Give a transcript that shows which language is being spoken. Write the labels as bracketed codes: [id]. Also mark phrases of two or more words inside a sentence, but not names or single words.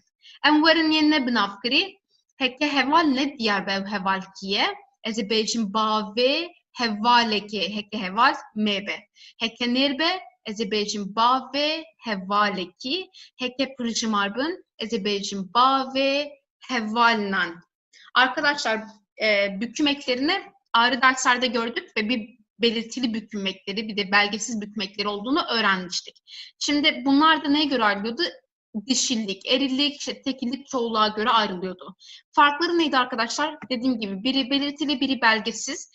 [ku] Em werin yên ne binavkirî heke heval ne diyar be ew heval kî ye? Ez ê bêjim bavê hevalekê heke heval me be. Heke nêr be ez ê bêjim bavê hevalekî heke pırjimar bin ez ê bêjim bavê hevalnan. [tr] Arkadaşlar büküm eklerini ayrı derslerde gördük ve bir belirtili büküm ekleri bir de belgesiz büküm ekleri olduğunu öğrenmiştik. Şimdi bunlar da neye göre ayrılıyordu? Dişillik, erillik, işte tekillik, çoğulluğa göre ayrılıyordu. Farkları neydi arkadaşlar? Dediğim gibi biri belirtili, biri belgesiz.